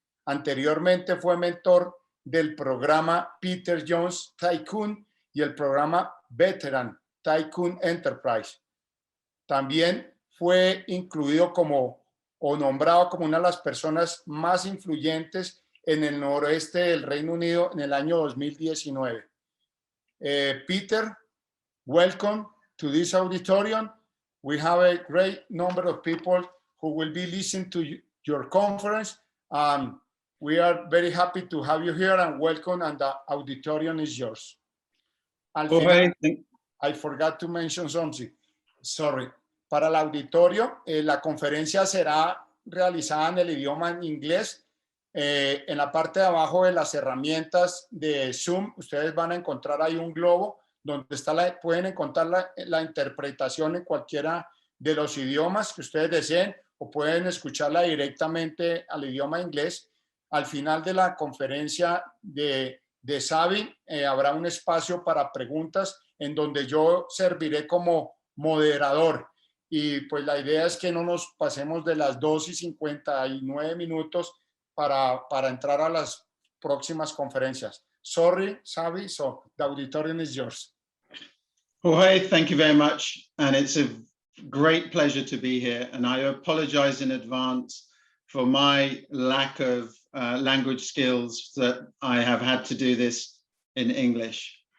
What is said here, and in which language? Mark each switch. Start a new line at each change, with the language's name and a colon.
Spanish: Anteriormente fue mentor del programa Peter Jones Tycoon y el programa Veteran Tycoon Enterprise. También fue incluido nombrado como una de las personas más influyentes en el noroeste del Reino Unido en el año 2019.
English: Peter, welcome to this auditorium. We have a great number of people who will be listening to your conference. We are very happy to have you here and welcome, and the auditorium is yours.
Spanish: Al final,
English: I forgot to mention something. Sorry.
Spanish: Para el auditorio, la conferencia será realizada en el idioma en inglés. En la parte de abajo de las herramientas de Zoom, ustedes van a encontrar ahí un globo donde pueden encontrar la interpretación en cualquiera de los idiomas que ustedes deseen, o pueden escucharla directamente al idioma inglés. Al final de la conferencia de Sabby habrá un espacio para preguntas en donde yo serviré como moderador. Y pues la idea es que no nos pasemos de las 2:59 para entrar a las próximas conferencias.
English: Sorry, Sabby, so the auditorium is yours. Jorge, thank you very much. And it's a great pleasure to be here. And I apologize in advance for my lack of language skills that I have had to do this in English.